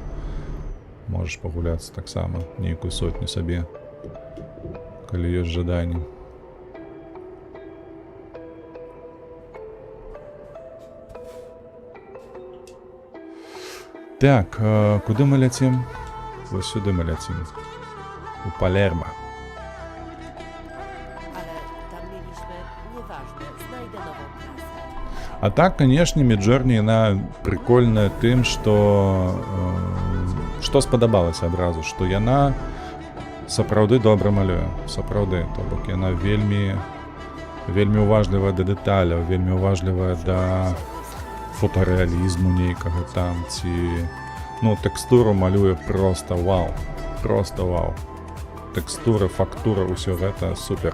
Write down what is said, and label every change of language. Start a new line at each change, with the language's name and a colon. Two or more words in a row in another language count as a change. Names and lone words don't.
Belarusian: Можаш пагуляцца таксама, нейкую сотню сабе, калі ёсць жаданне. Так, куды мы ляцім? Вось сюды мы ляцім. У Палермо.
Polish: Ale tam mieliśmy, nieważne, znajdę nową prasę.
Belarusian: А так, канешне, Midjourney, яна прыкольная тым, што спадабалася адразу, што яна сапраўды добра малюе, сапраўды, то бок яна вельмі уважлівая да дэталяў, вельмі уважлівая да фотарэалізму нейкага там, ці ну, тэкстуру малюе просто вау, тэкстура, фактура, ўсё гэта супер.